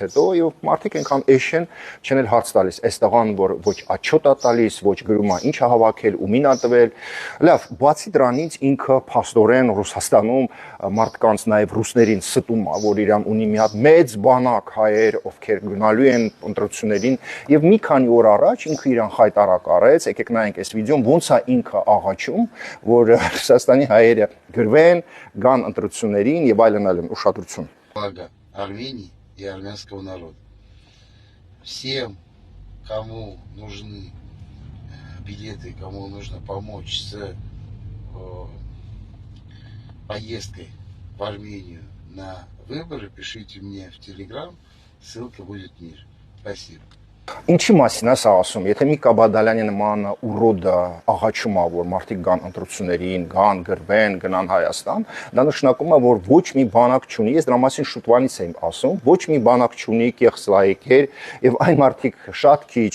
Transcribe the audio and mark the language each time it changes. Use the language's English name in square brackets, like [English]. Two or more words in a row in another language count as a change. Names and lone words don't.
[Armenian] հետո եւ մարդիկ այնքան էշ են, չեն էլ հարց տալիս, այս տղան որ ոչ աչոտ է տալիս, ոչ գրում է ինչ է հավաքել, ումին է տվել։ Լավ, բացի դրանից ինքը փաստորեն Ռուսաստանում մարդկանց նաեւ ռուսներին ստում է, որ իրան ունի մի հատ մեծ բանակ հայեր, ովքեր գնալու են ընտրություններին եւ մի քանի օր առաջ ինքը իրան խայտարակ արեց, եկեք նայենք այս վիդեոն, ոնց է ինքը աղաչում, որ Ռուսաստանի հայերը գրվեն, գան ընտրություններին եւ այլն, ուշադրություն։ [Russian] Блага Армении и армянского народа. Всем, кому нужны билеты, кому нужно помочь с поездкой в Армению на выборы, пишите мне в Telegram, ссылка будет ниже. Спасибо. [Armenian] Ինչի մասին է սա ասում, եթե Միկա Բադալյանի նման ուռոդը աղաչում է, որ մարդիկ գան ընտրություններին, գան, գրվեն, գնան Հայաստան, դա նշանակում է, որ ոչ մի բանակ չունի, ես դրա մասին շուտվանից եմ ասում, ոչ մի բանակ չունի, կեղծլայքեր, եւ այն մարդիկ շատ քիչ,